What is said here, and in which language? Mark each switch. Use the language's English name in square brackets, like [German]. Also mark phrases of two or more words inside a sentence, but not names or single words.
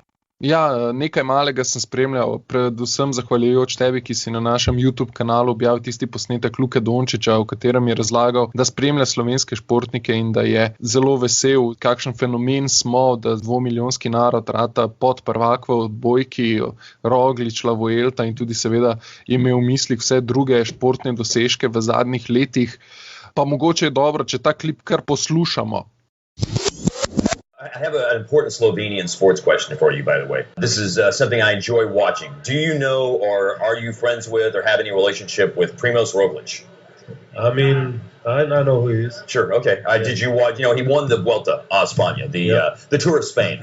[Slovenian] Ja, nekaj malega sem spremljal, predvsem zahvaljujoč tebi, ki si na našem YouTube kanalu objavil tisti posnetek Luke Dončića, v katerem je razlagal, da spremlja slovenske športnike in da je zelo vesel, kakšen fenomen smo, da 2-milijonski narod rata pod prvak v odbojki, Roglič, Lavoelta in tudi seveda imel v mislih vse druge športne dosežke v zadnjih letih. Pa mogoče je dobro, če ta klip kar poslušamo. [English] I have an important Slovenian sports question for you, by the way. This is something I enjoy watching. Do you know or are you friends with or have any relationship with Primož Roglič? I mean, I know who he is. Sure, okay. Did you watch, he won the Vuelta a España, the Tour of Spain,